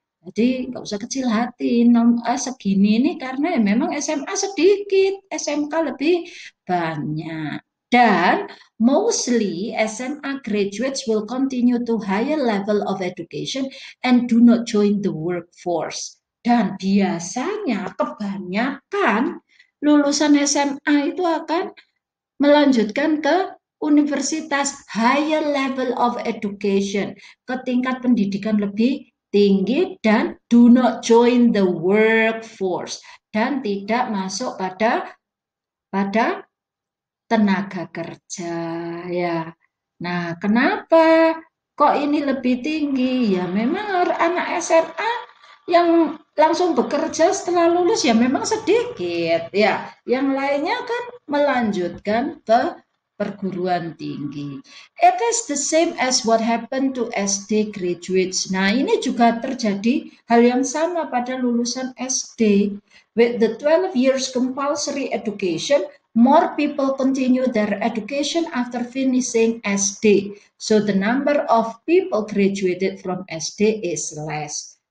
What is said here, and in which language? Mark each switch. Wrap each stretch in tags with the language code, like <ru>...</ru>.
<id>Jadi nggak usah kecil hati, segini ini karena ya memang SMA sedikit, SMK lebih banyak.</id> <en>Dan mostly SMA graduates will continue to higher level of education and do not join the workforce.</en> <id>Dan biasanya kebanyakan lulusan SMA itu akan melanjutkan ke universitas,</id> <en>higher level of education,</en> <id>ke tingkat pendidikan lebih tinggi, dan</id> <en>do not join the workforce,</en> <id>dan tidak masuk pada tenaga kerja ya. Nah, kenapa kok ini lebih tinggi? Ya memang anak SMA yang langsung bekerja setelah lulus ya memang sedikit ya. Yang lainnya kan melanjutkan ke perguruan tinggi.</id> <en>It is the same as what happened to SD graduates.</en> <id>Nah, ini juga terjadi hal yang sama pada lulusan SD.</id> <en>With the 12 years compulsory education, more people continue their education after finishing SD. So the number of people graduated from SD is less.</en>